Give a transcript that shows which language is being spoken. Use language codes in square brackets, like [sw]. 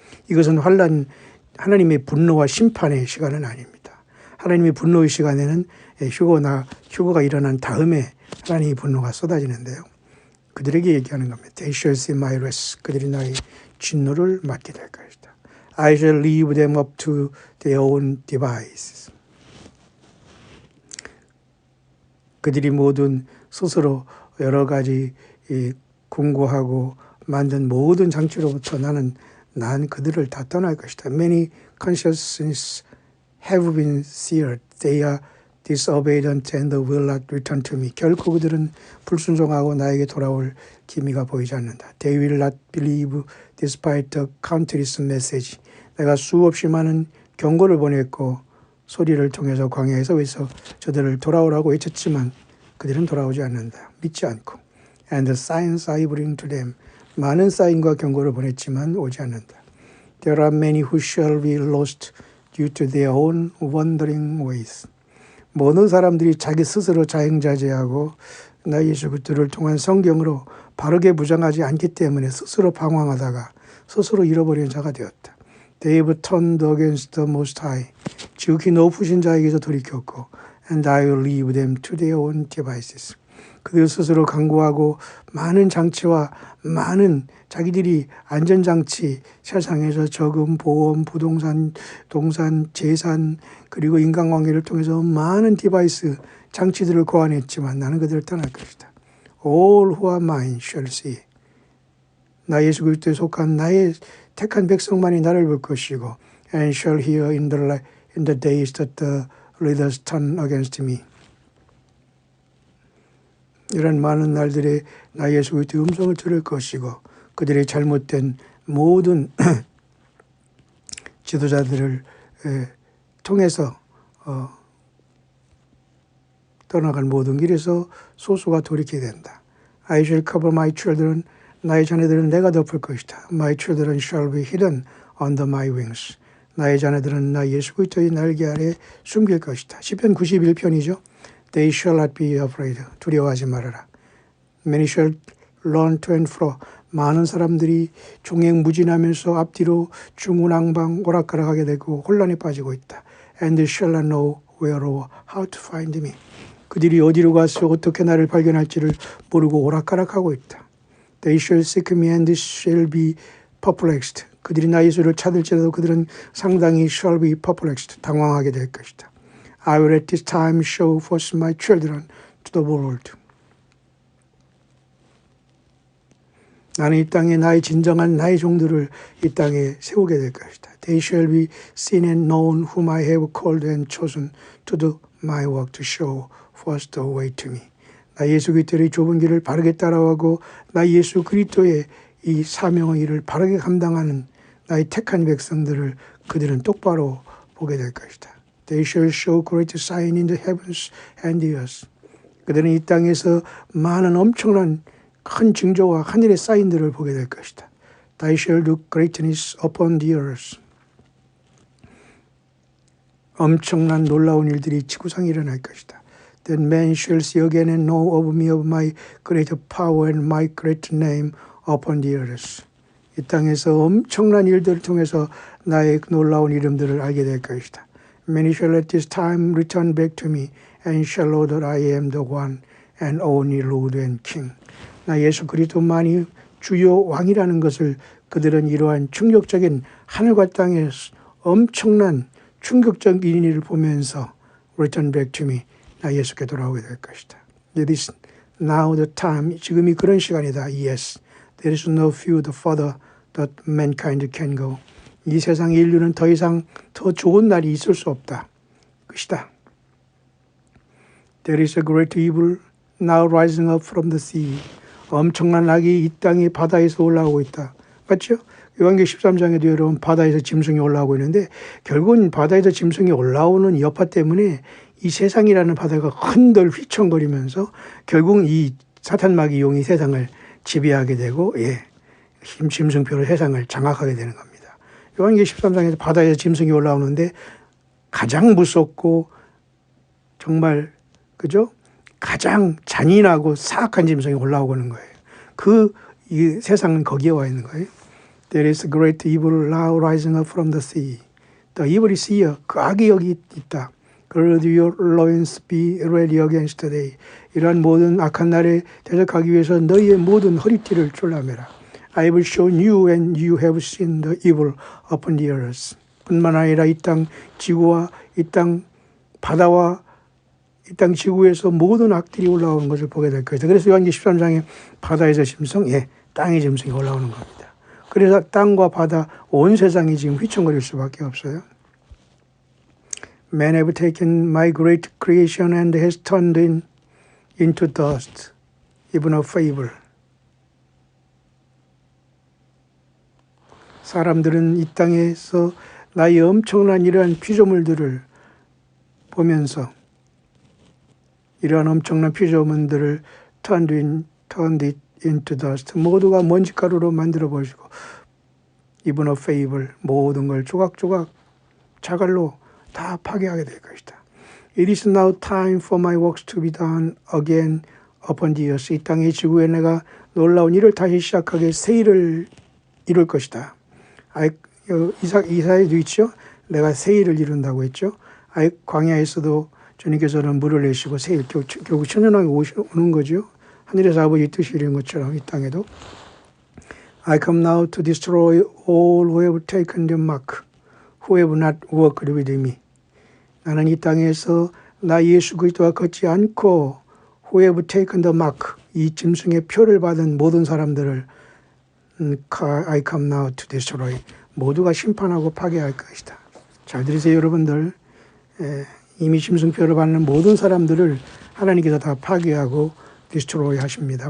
[ko] 이것은 하나님의 분노와 심판의 시간은 아닙니다. 하나님의 분노의 시간에는 휴거가 일어난 다음에 하나님의 분노가 쏟아지는데요. 그들에게 얘기하는 겁니다. [en] They shall see my wrath. [ko] 그들이 나의 진노를 맞게 될 것이다. [en] I shall leave them up to their own devices. [ko] 그들이 모든 스스로 여러 가지 궁고하고 만든 모든 장치로부터 난 그들을 다 떠날 것이다. [en] Many consciences have been seared. They are disobedient and will not return to me. [ko] 결코 그들은 불순종하고 나에게 돌아올 기미가 보이지 않는다. [en] They will not believe despite the countless message. [ko] 내가 수없이 많은 경고를 보냈고 소리를 통해서 광야에서 저들을 돌아오라고 외쳤지만 그들은 돌아오지 않는다. 믿지 않고. [en] And the signs I bring to them. [ko] 많은 사인과 경고를 보냈지만 오지 않는다. [en] There are many who shall be lost due to their own wandering ways. [ko] 모든 사람들이 자기 스스로 자행자재하고 나 예수 그리스도를 통한 성경으로 바르게 부정하지 않기 때문에 스스로 방황하다가 스스로 잃어버린 자가 되었다. [en] They have turned against the Most High. [ko] 지극히 높으신 자에게서 돌이켰고 [en] And I will leave them to their own devices. [ko] 그들 스스로 강구하고 많은 장치와 많은 자기들이 안전장치, 세상에서 저금, 보험, 부동산, 동산, 재산, 그리고 인간관계를 통해서 많은 디바이스, 장치들을 고안했지만 나는 그들을 떠날 것이다. [en] All who are mine shall see. [ko] 나 예수 그리스도에 속한 나의 택한 백성만이 나를 볼 것이고 [en] and shall hear in the days that the leaders turn against me. [ko] 이런 많은 날들에 나 예수 그리스도의 음성을 들을 것이고 그들의 잘못된 모든 지도자들을 통해서 떠나갈 모든 길에서 소수가 돌이키게 된다. [en] I shall cover my children. [ko] 나의 자녀들은 내가 덮을 것이다. [en] My children shall be hidden under my wings. [ko] 나의 자녀들은 나 예수 그리스도의 날개 아래 숨길 것이다. 시편 91편이죠. [en] They shall not be afraid. [ko] 두려워하지 말아라. [en] Many shall run to and fro. [ko] 많은 사람들이 종횡무진하면서 앞뒤로 중구난방 오락가락하게 되고 혼란에 빠지고 있다. [en] And they shall not know where or how to find me. [ko] 그들이 어디로 가서 어떻게 나를 발견할지를 모르고 오락가락하고 있다. [en] They shall seek me and shall be perplexed. [ko] 그들이 나 예수를 찾을지라도 그들은 상당히 [en] shall be perplexed. [ko] 당황하게 될 것이다. [en] I will at this time show forth my children to the world. [ko] 나는 이 땅에 나의 진정한 나의 종들을 이 땅에 세우게 될 것이다. [en] They shall be seen and known whom I have called and chosen to do my work to show forth the way to me. [ko] 나 예수 그리스도의 좁은 길을 바르게 따라가고 나 예수 그리스도의 이 사명의 일을 바르게 감당하는 나의 택한 백성들을 그들은 똑바로 보게 될 것이다. [en] They shall show great sign in the heavens and the earth. [ko] 그들은 이 땅에서 많은 엄청난 큰 징조와 하늘의 사인들을 보게 될 것이다. [en] They shall do greatness upon the earth. [ko] 엄청난 놀라운 일들이 지구상에 일어날 것이다. [en] Then men shall see again and know of me of my great power and my great name upon the earth. [ko] 이 땅에서 엄청난 일들을 통해서 나의 놀라운 이름들을 알게 될 것이다. [en] Many shall at this time return back to me and shall know that I am the one and only Lord and King. [ko] 나 예수 그리스도만이 주요 왕이라는 것을 그들은 이러한 충격적인 하늘과 땅의 엄청난 충격적인 일을 보면서 [en] return back to me. [ko] 나 예수께 돌아오게 될 것이다. [en] It is now the time. [ko] 지금이 그런 시간이다. [en] Yes. There is no feud further that mankind can go. [ko] 이 세상의 인류는 더 이상 더 좋은 날이 있을 수 없다. 것이다. [en] There is a great evil now rising up from the sea. [ko] 엄청난 악이 이 땅의 바다에서 올라오고 있다. 맞죠? 요한계시록 13장에도 여러분 바다에서 짐승이 올라오고 있는데 결국은 바다에서 짐승이 올라오는 여파 때문에 이 세상이라는 바다가 흔들 휘청거리면서 결국 이 사탄마귀 용이 세상을 지배하게 되고 짐승표로 세상을 장악하게 되는 겁니다. 요한계시록 13장에서 바다에서 짐승이 올라오는데 가장 무섭고 정말 그죠? 가장 잔인하고 사악한 짐승이 올라오는 거예요. 이 세상은 거기에 와 있는 거예요. [en] There is a great evil now rising up from the sea. The evil is here. [ko] 그 악이 여기 있다. [en] Gird your loins, be ready against the day. [ko] 이러한 모든 악한 날에 대적하기 위해서 너희의 모든 허리띠를 졸라매라. [en] I will show you and you have seen the evil upon the earth. [ko] 뿐만 아니라 이 땅 지구와 이 땅 바다와 이 땅 지구에서 모든 악들이 올라오는 것을 보게 될 것이다. 그래서 요한계시록 13장에 바다에서 짐승, 땅의 짐승이 올라오는 겁니다. 그래서 땅과 바다, 온 세상이 지금 휘청거릴 수밖에 없어요. [en] Men have taken my great creation and has turned into dust, even a fable. [ko] 사람들은 이 땅에서 나의 엄청난 이러한 피조물들을 보면서 이러한 엄청난 피조물들을 [en] turned it into dust. [ko] 모두가 먼지가루로 만들어 버리고 [en] even a fable, [ko] 모든 걸 조각조각 자갈로 다 파괴하게 될 것이다. [en] It is now time for my works to be done again upon the earth. [ko] 이 땅의 지구에 내가 놀라운 일을 다시 시작하게 새 일을 이룰 것이다. 이사야도 있죠. 내가 새 일을 이룬다고 했죠. 광야에서도 주님께서는 물을 내시고 새 일, 결국 천연왕이 오는 거죠. 하늘에서 아버지 뜻이 이룬 것처럼 이 땅에도 [en] I come now to destroy all who have taken the mark, who have not walked with me. [ko] 나는 이 땅에서 나 예수 그리스도와 걷지 않고 [en] who have taken the mark, [ko] 이 짐승의 표를 받은 모든 사람들을 [en] I come now to destroy, [ko] 모두가 심판하고 파괴할 것이다. 잘 들으세요 여러분들. 이미 짐승표를 받는 모든 사람들을 하나님께서 다 파괴하고 디스트로이 하십니다.